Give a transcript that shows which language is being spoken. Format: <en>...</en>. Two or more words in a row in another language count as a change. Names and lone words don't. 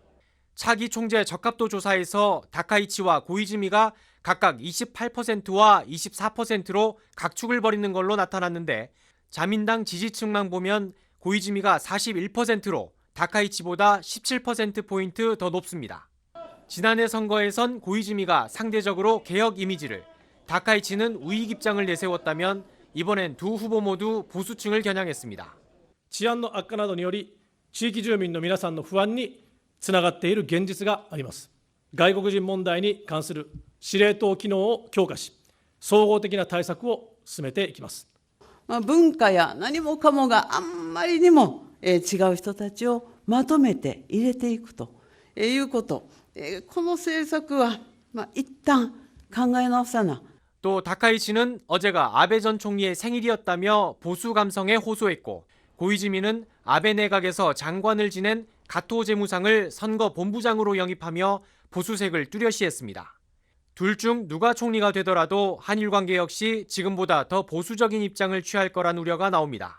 <ko>차기 총재 적합도 조사에서 다카이치와 고이즈미가 각각 28%와 24%로 각축을 벌이는 걸로 나타났는데, 자민당 지지층만 보면 고이즈미가 41%로 다카이치보다 17%포인트 더 높습니다. 지난해 선거에선 고이즈미가 상대적으로 개혁 이미지를, 다카이치는 우익 입장을 내세웠다면 이번엔 두 후보 모두 보수층을 겨냥했습니다.</ko> <ja>治安の悪化などにより地域住民の皆さんの不安につながっている現実があります。外国人問題に関する司令塔機能を強化し、総合的な対策を進めていきます。文化や何もかもがあんまりにも違う人たちをまとめて入れていくということ、この政策は一旦考え直さな。</ja> <ko>또 다카이치는 어제가 아베 전 총리의 생일이었다며 보수 감성에 호소했고, 고이즈미는 아베 내각에서 장관을 지낸 가토 재무상을 선거 본부장으로 영입하며 보수색을 뚜렷이했습니다. 둘 중 누가 총리가 되더라도 한일 관계 역시 지금보다 더 보수적인 입장을 취할 거란 우려가 나옵니다.</ko>